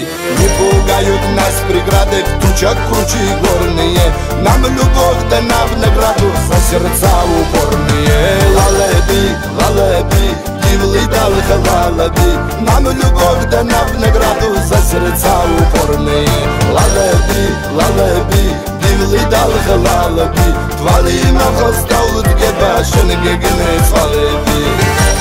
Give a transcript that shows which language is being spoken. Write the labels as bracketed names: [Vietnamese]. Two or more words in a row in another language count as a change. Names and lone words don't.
[Russian] Не пугают нас преграды в тучах круче горные, нам любовь дана в награду за сердца упорные. [Georgian] ლალები, ლალები, დივლი დალ ხალალაბი, [Russian] нам любовь дана в награду за сердца упорные. [Georgian] ლალები, ლალები, დივლი დალ ხალალაბი, თვალი მახოს დაუდგება შენ გეგნე ცვალები.